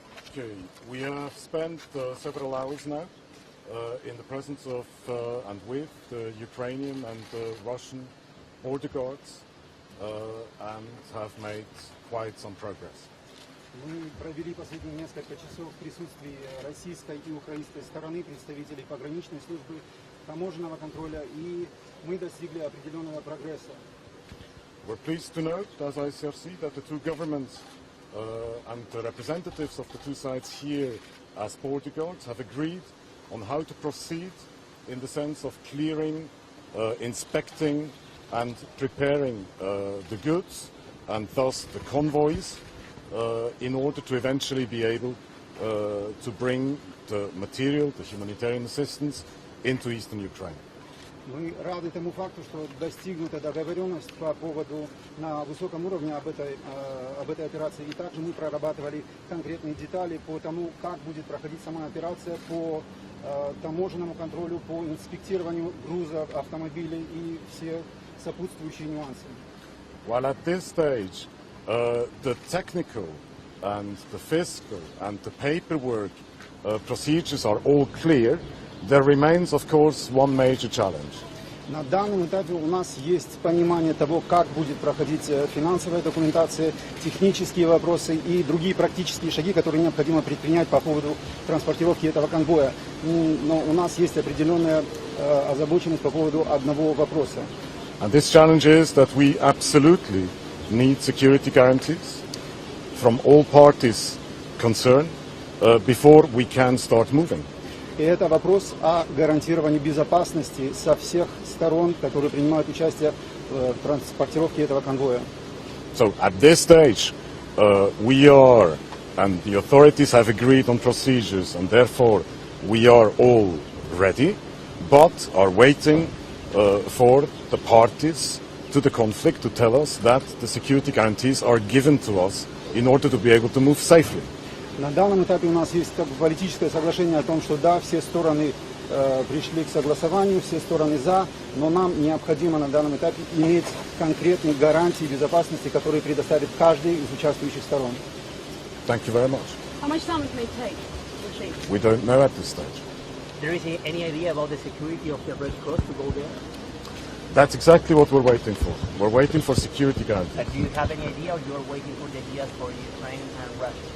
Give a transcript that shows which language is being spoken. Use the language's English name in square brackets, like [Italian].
[English] Okay, we have spent several hours now in the presence of and with the Ukrainian and Russian border guards and have made quite some progress. [Russian] Мы провели последние несколько часов в присутствии российской и украинской стороны, представителей пограничной службы, таможенного контроля, и мы достигли определенного прогресса. [English] We're pleased to note, as ICRC, that the two governments and the representatives of the two sides here as border guards have agreed on how to proceed in the sense of clearing, inspecting and preparing the goods and thus the convoys in order to eventually be able to bring the material, the humanitarian assistance into eastern Ukraine. [Russian] Мы рады тому факту, что достигнута договоренность по поводу на высоком уровне об этой операции. И также мы прорабатывали конкретные детали по тому, как будет проходить сама операция, по таможенному контролю, по инспектированию грузов, автомобилей и все сопутствующие нюансы. [English] While at this stage, the technical and the fiscal and the paperwork procedures are all clear, there remains, of course, one major challenge. [Russian] На данном этапе у нас есть понимание того, как будет проходить финансовая документация, технические вопросы и другие практические шаги, которые необходимо предпринять по поводу транспортировки этого конвоя. Но у нас есть определенная озабоченность по поводу одного вопроса. [English] And this challenge is that we absolutely need security guarantees from all parties concerned before we can start moving. [Russian] И это вопрос о гарантировании безопасности со всех сторон, которые принимают участие в транспортировке этого конвоя. [English] So at this stage, we are, and the authorities have agreed on procedures, and therefore we are all ready, but are waiting for the parties to the conflict to tell us that the security guarantees are given to us in order to be able to move safely. [Russian] На данном этапе у нас есть политическое соглашение о том, что да, все стороны пришли к согласованию, все стороны за, но нам необходимо на данном этапе иметь конкретные гарантии безопасности, которые предоставит каждый из участвующих сторон. [English] Thank you very much. How much time it may take? We don't know at this stage. There is any idea about the security of the Red Cross to go there? That's exactly what we're waiting for. We're waiting for security guarantees. But do you have any idea, or you are waiting for the ideas for Ukraine and Russia?